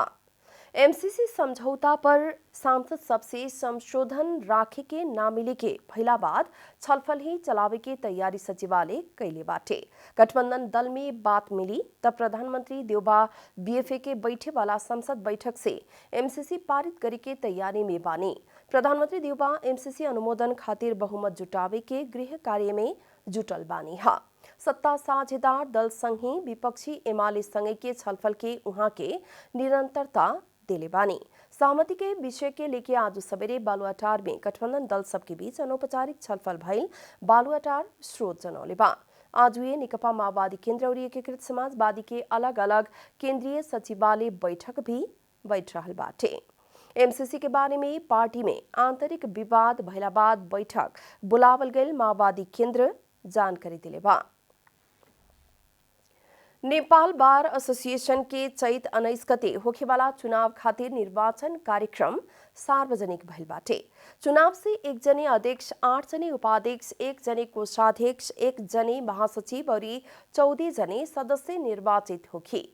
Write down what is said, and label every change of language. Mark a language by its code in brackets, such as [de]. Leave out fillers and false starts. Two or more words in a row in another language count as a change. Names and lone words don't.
[bho] एमसीसी समझौता पर सांसद सबसे संशोधन राखे के ना मिले के भइला बाद छलफल ही चलावे के तैयारी सचिवालय कैले बाटे। गठबंधन दल में बात मिली तब प्रधानमंत्री देउबा बीएफए के बैठे वाला संसद बैठक से एमसीसी पारित करे के तैयारी में बानी। प्रधानमंत्री देउबा एमसीसी अनुमोदन खातिर बहुमत जुटावे के गृह कार्य में जुटल बानी हा। सत्ता साझेदार दल संघी विपक्षी एमाले संगे के छलफल के उहाँ के निरंतरता देले बानी। सहमति के विषय के लेके आज सवेरे बालुआटार में गठबंधन दल सबके बीच अनौपचारिक छलफल भइल बालुआटार स्रोत जनौले बा। आज हुए नेकपा माओवादी केन्द्र और एकीकृत समाजवादी के अलग अलग केंद्रीय सचिवालय बैठक भी बैठ रहल बाटे। एमसीसी के बारे में पार्टी में आंतरिक विवाद भइला बाद बैठक बुलावल गईल माओवादी केन्द्र जानकारी दिले बा। नेपाल बार एसोसिएशन के चैत 19 गते होखेवाला चुनाव खातिर निर्वाचन कार्यक्रम सार्वजनिक भइल बाटे। चुनाव से 1 जने अध्यक्ष, 8 जने उपाध्यक्ष, 1 जने कोषाध्यक्ष, 1 जने महासचिव और 14 जने सदस्य निर्वाचित होखी।